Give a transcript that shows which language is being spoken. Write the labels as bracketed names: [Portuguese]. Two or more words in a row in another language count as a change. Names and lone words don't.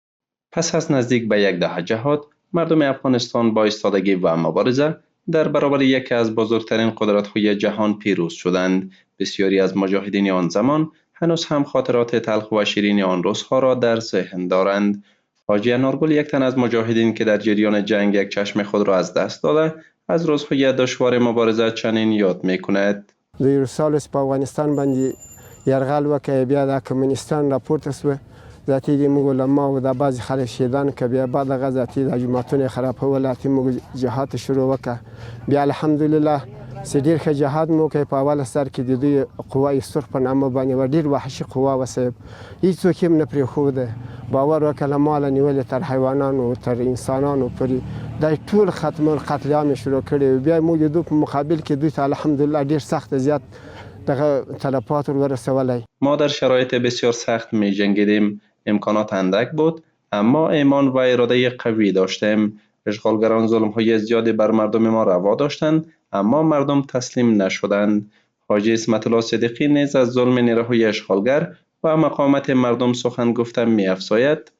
[Persian] پس از نزدیک به 10 جهاد، مردم افغانستان با ایستادگی و مبارزه در برابر یکی از بزرگترین قدرت‌های جهان پیروز شدند. بسیاری از مجاهدین آن زمان هنوز هم خاطرات تلخ و شیرین آن روزها را در ذهن دارند. حاجی انارگل، یک تن از مجاهدین که در جریان جنگ یک چشم خود را از دست داده، از روزهای دشوار مبارزه چنین یاد می‌کند. [Pashto] د یو سال په افغانستان باندې یرغل وکړ، بیا د کمونستان راپورته شوه، ذاتي د موږ علما او د بعضې خلک شهیدان کړه، بیا بعد هغه ذاتي د جوماتونه یې خرابول، اتې موږ جهاد شروع وکړه. بیا الحمدلله چې ډېر ښه جهاد مو وکړ. په اوله سر کې د دوی قوه سرخ په نامه باندې وه، ډېر وحشي قوه وه صاحب، هېڅوک یې هم نه پرېښوده. باور وکړه له ماله نیولې تر حیوانانو تر انسانانو پورې دا ټول ختمول، قتل عام یې شروع کړی. بیا موږ د دوی په مقابل کې دوی ته الحمدلله ډېر سخت زیات دغه تلفات ورسولی. [Persian] ما در شرایط بسیار سخت می جنگیدیم. امکانات اندک بود، اما ایمان و اراده قوی داشتیم. اشغالگران ظلم‌های زیادی بر مردم ما روا داشتند، اما مردم تسلیم نشدند. حاجی اسمت الله صدیقی نیز از ظلم نیروهای اشغالگر و مقاومت مردم سخن گفته می‌افزاید.